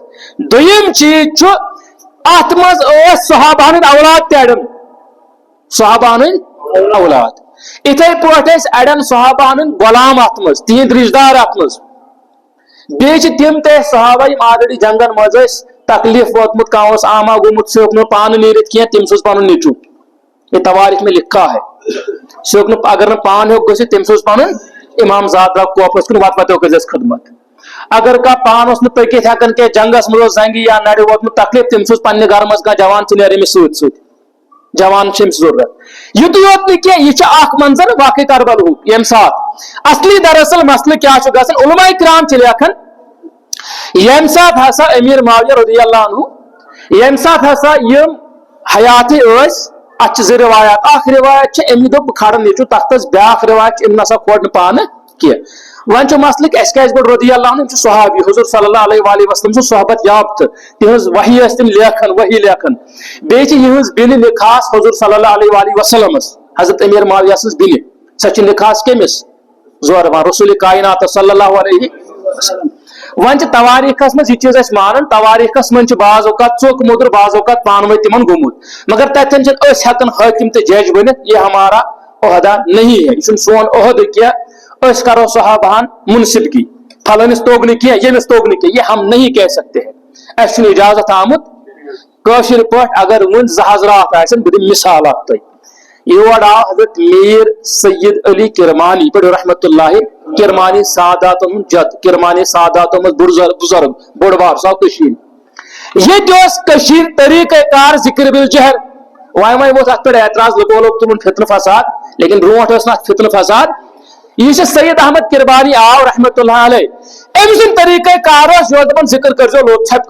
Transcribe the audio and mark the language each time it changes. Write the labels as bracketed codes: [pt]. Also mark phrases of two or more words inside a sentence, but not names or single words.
[ks] دوٚیِم چیٖز چھُ, اتھ منٛز ٲسۍ صحابہ ہٕنٛدۍ اولاد تہِ اڑٮ۪ن, صحابہ ہٕنٛدۍ اولاد. اتھے پٲٹھۍ ٲسۍ اڑٮ۪ن صحابہن غلام اتھ منٛز تِہنٛدۍ رشتہٕ دار اتھ منٛز بیٚیہِ چھِ تِم تہِ صحابہ یِم آلریڈی جنگن منٛز ٲسۍ تکلیف ووتمُت کانٛہہ اوس آما گوٚمُت سُہ ہیوٚک نہٕ پانہٕ نیٖرِتھ کینٛہہ تٔمِس اوس پنُن نیٚچوٗ [ur] یہ تواریخ میں لکھا ہے [ks] سُہ ہیوٚک نہٕ اگر نہٕ پان ہیوٚک گٔژھِتھ تٔمِس اوس پنُن امام زاد درٛاو کوپس کُن وت وتو کٔرزٮ۪س خدمت اگر کانٛہہ پان اوس نہٕ پٔکِتھ ہٮ۪کان کینٛہہ جنگس منٛز اوس زنگہِ یا نرِ ووتمُت تکلیف تٔمِس اوس پننہِ گرٕ منٛز کانٛہہ جوان ژٕ نیرِ أمِس سۭتۍ سۭتۍ جوان چھِ أمِس ضروٗرت یُتُے یوت نہٕ کینٛہہ یہِ چھُ اکھ منظر واقعے کربلہُک ییٚمہِ ساتہٕ اصلی دراصل مسلہٕ کیٛاہ چھُ گژھان علماء کرام چھِ لیکھان ییٚمہِ ساتہٕ ہسا امیر معاویہ [ar] رضی اللہ عنہ [ks] ییٚمہِ ساتہٕ ہسا یِم حیاتٕے ٲسۍ اتھ چھِ زٕ روایات اکھ روایت چھِ أمۍ دوٚپ بہٕ کھارن نیٚچوٗ تختس بیاکھ روایت چھِ أمۍ نسا کھور نہٕ پانہٕ کینٛہہ وۄنۍ چھُ مسلہٕ کہِ اَسہِ کیازِ گوٚو رضی اللہ عنہ یِم چھِ صحابی حضور [ar] صلی اللہ علیہ وآلہ وسلم [ks] سُنٛد صحبت یافتہٕ تِہنٛز وحی ٲسۍ تِم لیکھان وحی لیکھان بیٚیہِ چھِ یِہنٛز بیٚنہِ نِکھاس حضور [ar] صلی اللہ علیہ وآلہ وسلمس [ks] حضرت امیر معاویہ سٕنٛز بیٚنہِ سۄ چھِ نِکھاس کٔمِس زوربان رسول کائنات [ar] صلی اللہ علیہ وسلم [ks] وۄنۍ چھِ تواریخس منٛز یہِ چیٖز أسۍ مانان تواریخس منٛز چھُ بعض اوقات ژوٚک موٚدُر بعض اوقات پانہٕ ؤنۍ تِمن گوٚمُت مگر تتٮ۪ن چھِنہٕ أسۍ ہٮ۪کان حٲکِم تہٕ جج بٔنِتھ [ur] یہ ہمارا عہدہ نہیں ہے [ks] یہ چھُنہٕ سون عہدٕ کینٛہہ أسۍ کرو صحابہن منصبگی پھلٲنِس توٚگ نہٕ کینٛہہ ییٚمِس توٚگ نہٕ کینٛہہ [ur] یہ ہم نہیں کہہ سکتے [ks] ہیں اَسہِ چھُنہٕ اجازت آمُت کٲشِر پٲٹھۍ اگر وۄنۍ زٕ حضرات آسن بہٕ دِمہٕ مثال اکھ تۄہہِ یور آو حضرت میر سید علی کرمانی پڑھو رحمت اللہ کرمانی ساداتن ہُنٛد جد کرمانی ساداتو منٛز بزرگ بوٚڑ بار سۄ کٔشیٖر ییٚتہِ اوس کٔشیٖر طریٖقے کار ذکر بالجہر وۄنۍ ووت اتھ پٮ۪ٹھ اعتراض لُکو لوگ تُلُن فتنہٕ فساد لیکن برونٛٹھ ٲس نہٕ اتھ فتنہٕ فساد یہ چھُ سید احمد کرمانی آو [ar] رحمت اللہ علیہ [ks] أمۍ سُنٛد طریٖقے کار اوس یہِ اوس دپان ذکر کٔرزیٚو لوٚت ژھۄپہِ